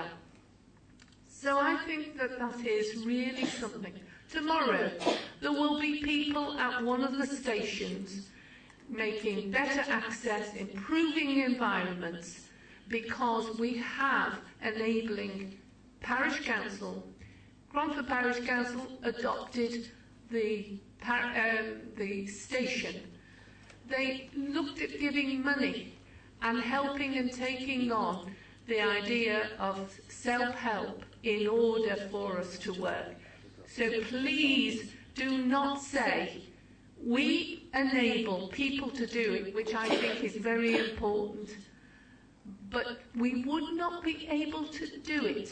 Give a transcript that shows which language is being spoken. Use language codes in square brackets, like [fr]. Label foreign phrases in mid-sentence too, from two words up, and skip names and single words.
[en] So I think that that is really something. Tomorrow there will be people at one of the stations making better access, improving environments, because we have enabling parish council. Cromford Parish Council adopted the station. They looked at giving money and helping and taking on the idea of self-help in order for us to work. So please do not say, we enable people to do it, which I think is very important, but we would not be able to do it.